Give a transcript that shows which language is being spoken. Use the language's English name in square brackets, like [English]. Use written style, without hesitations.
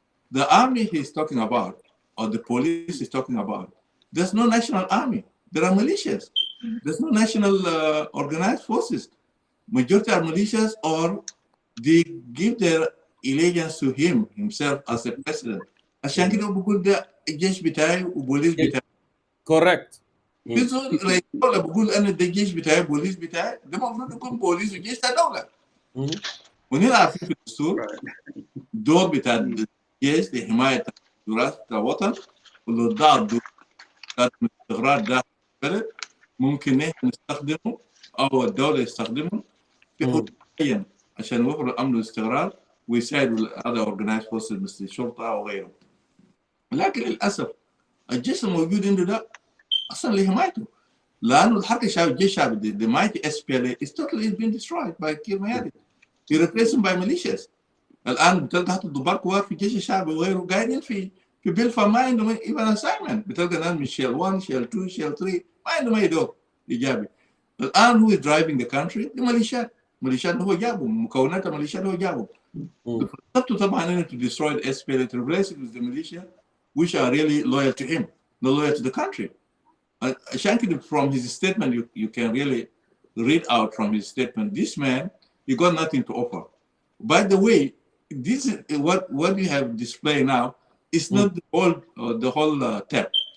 [English] The army he's talking about, or the police is talking about, there's no national army. There are militias. There's no national organized forces. Majority are militias, or they give their allegiance to himself as a president. [Arabic] عشان كده بقول ده الجيش بتاعي وبوليس بتاعي. [English] Correct. [Arabic] بيقول like دولة بقول أنا ده الجيش بتاعي بوليس بتاعي، ده المفروض يكون بوليس وجيش بتاع دولة. ونحن عارفين في الدستور دور بتاع الجيش لحماية تراث الوطن، ولو ضاع الدور بتاع الاستقرار داخل البلد ممكن نحن نستخدمه أو الدولة يستخدمه في حدود معين عشان يوفر الأمن والاستقرار ويساعد هذا [English] organized forces [Arabic] مثل الشرطة أو غيره. لكن للأسف الجيش الموجود عنده ده أصلا لحمايته، لأنه الحركة الشعبية الجيش الشعبي [English] the mighty SPLA is totally been destroyed by Kir Mayadit. He replaced him by militias. [Arabic] الآن بتلقى حتى الضباط كبار في الجيش الشعبي وغيره قاعدين في بلفا ما عندهم [English] even assignment. [Arabic] بتلقى الآن من شيل 1 شيل 2 شيل 3 ما عندهم أي دور إيجابي. [English] الآن who is driving the country الميليشيات. [Arabic] الميليشيات هو جابهم، مكونات الميليشيات هو جابهم. خطته طبعا انه [English] to destroy the SPLA, to replace it with the militia which are really loyal to him, not loyal to the country. [Arabic] عشان كده [English] from his statement you can really read out from his statement, this man, he got nothing to offer. By the way, this is what we have displayed now is not the whole tab.